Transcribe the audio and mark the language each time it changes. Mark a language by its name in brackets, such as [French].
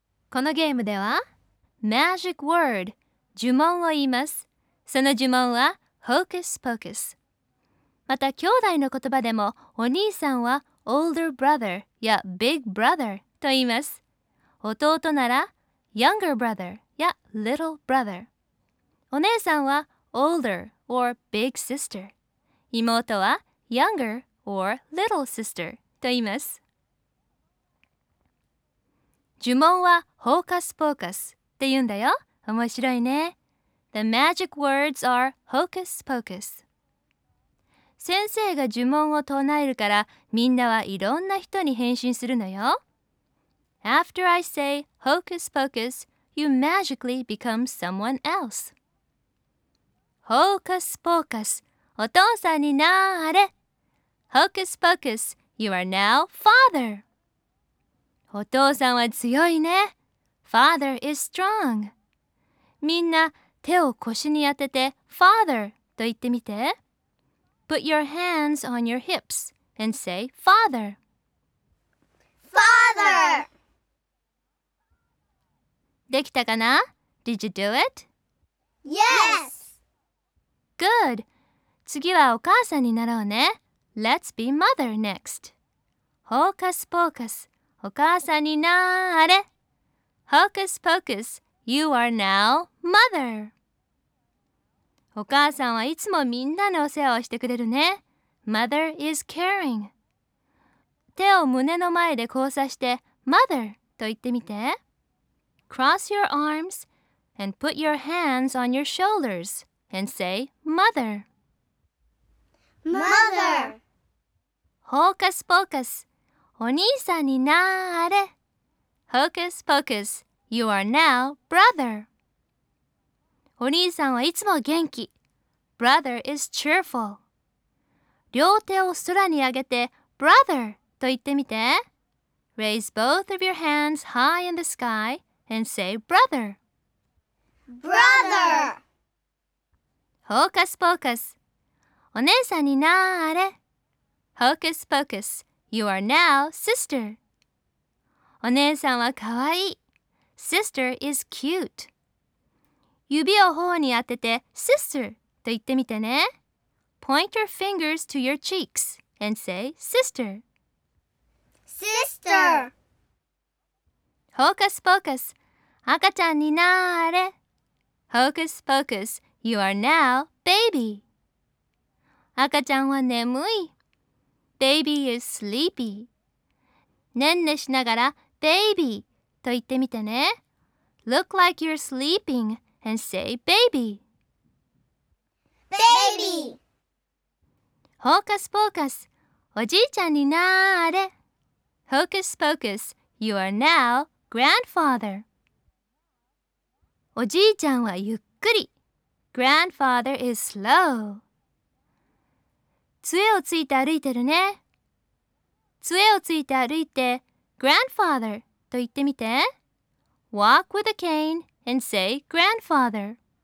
[Japanese] このゲームではマジックワード、呪文を言います。その呪文はホークスポークス。また兄弟の言葉でもお兄さんは older brother や big brother と言います。弟なら younger brother や little brother、 お姉さんは older or big sister、 妹は younger or little sister と言います。呪文はホークスポークスって言うんだよ。面白いね。 [English] The magic words are hocus pocus。 [Japanese] 先生が呪文を唱えるからみんなはいろんな人に返信するのよ。 [English] After I say hocus pocus, you magically become someone else。 [Japanese] Hocus pocus、 お父さんになれ。 [English] Hocus pocus, you are now father。 [Japanese] お父さんは強いね。 [English] Father is strong。 [Japanese] みんな手を腰に当てて Father と言ってみて。 [English] Put your hands on your hips and say Father。 Father! [Japanese] できたかな? [English] Did you do it? Yes! Good! [Japanese] 次はお母さんになろうね。 [English] Let's be mother next。 [Japanese] Hocus pocus、 お母さんになれ。 [English] Hocus pocus、 You are now mother。 [Japanese] お母さんはいつもみんなのお世話をしてくれるね。 [English] Mother is caring。 [Japanese] 手を胸の前で交差して Mother と言ってみて。 [English] Cross your arms and put your hands on your shoulders and say Mother。 Mother。 [Japanese] Hocus pocus、 お兄さんになれ。 [English] Hocus pocus、 You are now brother。 [Japanese] お兄さんはいつも元気。 [English] Brother is cheerful。 [Japanese] 両手を空に上げて Brother と言ってみて。 [English] Raise both of your hands high in the sky and say Brother。 Brother。 [Japanese] Hocus pocus、 お姉さんになれ。 [English] Hocus pocus、 You are now sister。 [Japanese] お姉さんはかわいい。 [English] Sister is cute。 [Japanese] 指を頬に当てて Sister と言ってみてね。 [English] Point your fingers to your cheeks and say sister。 Sister。 [Japanese] Hocus pocus、 赤ちゃんになれ。 [English] Hocus pocus、 You are now baby。 [Japanese] 赤ちゃんは眠い。 [English] Baby is sleepy。 [Japanese] ねんねしながら baby と言ってみてね。 [English] Look like you're sleeping and say baby Baby。 [Japanese] Hocus pocus、 おじいちゃんになれ。 [English] Hocus pocus、 You are now grandfather。 [Japanese] おじいちゃんはゆっくり。 [English] Grandfather is slow。 [Japanese] 杖をついて歩いてるね。杖をついて歩いて Grandfather と言ってみて。 [English] Walk with a cane and say grandfather。